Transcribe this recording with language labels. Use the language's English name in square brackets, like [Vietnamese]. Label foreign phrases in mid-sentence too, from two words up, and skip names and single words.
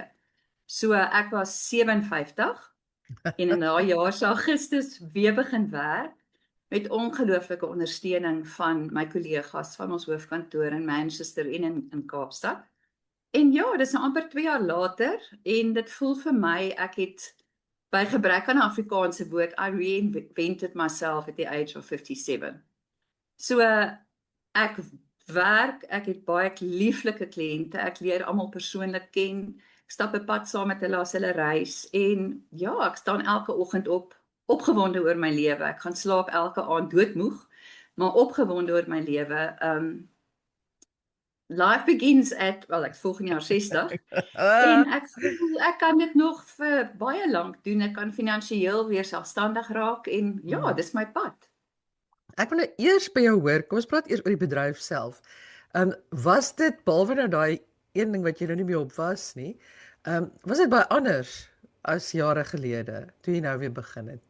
[Afrikaans] So ek was 57 en in daai jaar se Augustus weer begin werk met ongelooflike ondersteuning van my kollegas van ons hoofkantoor in Manchester en in Kaapstad. En ja, dis nou amper 2 jaar later en dit voel vir my ek het by gebrek aan 'n Afrikaanse woord, [English] I reinvented myself at the age of 57. [Afrikaans] So ek het baie lieflike kliënte, ek leer almal persoonlik ken, ek stap 'n pad saam met hulle as hulle reis en ja, ek staan elke oggend opgewonde oor my lewe. Ek gaan slaap elke aand doodmoeg, maar opgewonde oor my lewe. [English] Life begins at, [Afrikaans] ek volgende jaar 60 en ek voel ek kan dit nog vir baie lank doen. Ek kan finansiëel weer selfstandig raak en ja, dis my pad. Ek wil nou eers by jou hoor, kom ons praat eers oor die bedryf self. Was dit behalwe nou daai een ding wat jy nou nie meer op was nie, was dit baie anders as jare gelede toe jy nou weer begin het?